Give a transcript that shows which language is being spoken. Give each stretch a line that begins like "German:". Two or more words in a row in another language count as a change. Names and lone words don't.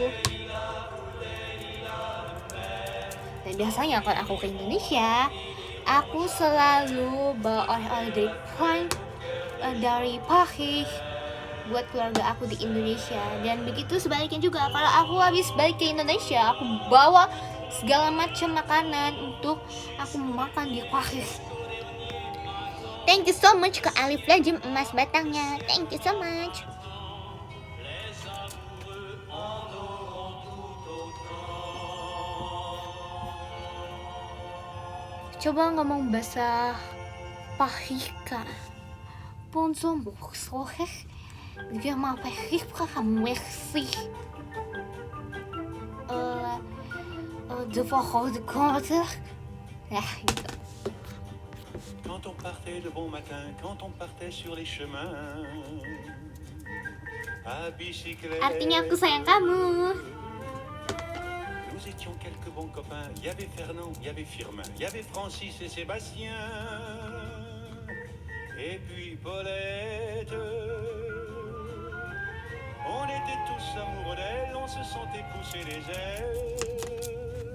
Indonesian: Dan biasanya kalau aku ke Indonesia, aku selalu bawa oleh-oleh dari Paris buat keluarga aku di Indonesia. Dan begitu sebaliknya juga, kalau aku habis balik ke Indonesia, aku bawa segala macam makanan untuk aku makan di Paris.
English: Thank you so much ke Alif Lajim emas batangnya. Thank you so much.
Indonesian: Coba ngomong bahasa Pahika.
French: Bonjour, bonsoir. Je m'appelle merci. De votre compte.
Indonesian: Ya, gitu.
French: Quand on partait de bon matin, quand on partait sur les chemins, à bicyclette.
Indonesian: Artinya aku sayang kamu.
French: Nous étions quelques bons copains. Il y avait Fernand, il y avait Firmin, il y avait Francis et Sébastien. Et puis Paulette. On était tous amoureux d'elle, on se sentait pousser les ailes.